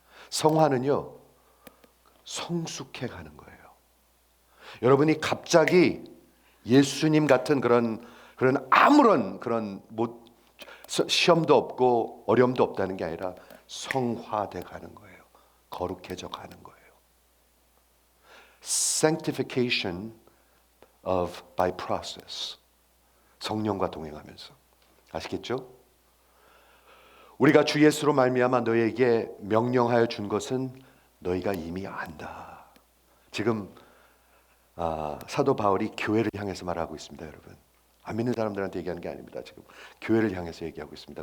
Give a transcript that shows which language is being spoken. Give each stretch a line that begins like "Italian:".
Korean: 성화는요, 성숙해 가는 거예요. 여러분이 갑자기 예수님 같은 그런 아무런 그런 시험도 없고 어려움도 없다는 게 아니라 성화돼 가는 거예요. 거룩해져 가는 거예요.
English: Sanctification by process.
Korean: 성령과 동행하면서. 아시겠죠? 우리가 주 예수로 말미암아 너희에게 명령하여 준 것은 너희가 이미 안다. 지금 사도 바울이 교회를 향해서 말하고 있습니다, 여러분. 안 믿는 사람들한테 얘기하는 게 아닙니다. 지금 교회를 향해서 얘기하고 있습니다.